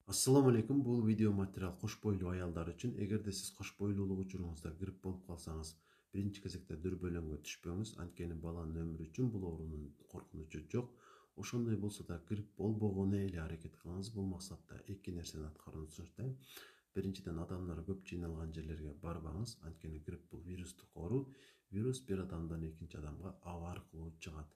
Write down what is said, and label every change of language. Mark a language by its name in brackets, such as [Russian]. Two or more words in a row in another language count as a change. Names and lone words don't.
[Arabic] السلام عليكم. [Uzbek] Bu video material qo'sh bo'yli ayollar uchun. Agarda siz qo'sh bo'ylilik uchuringizda gripp bo'lib qolsangiz, birinchi [Kyrgyz] кезекте дүрбөлөңгө түшпөңүз. Анткени баланын өмүрү үчүн бул оорунун коркунучу жок. Ошондой болсо да грипп болбогону эле аракет кылыңыз. Бул максатта эки нерсени аткарууну сунуштайм. Биринчиден, адамдар көп жыйналган жерлерге барбаңыз. Анткени грипп бул вирустук оору. Вирус бир адамдан экинчи адамга аба аркылуу жыгат.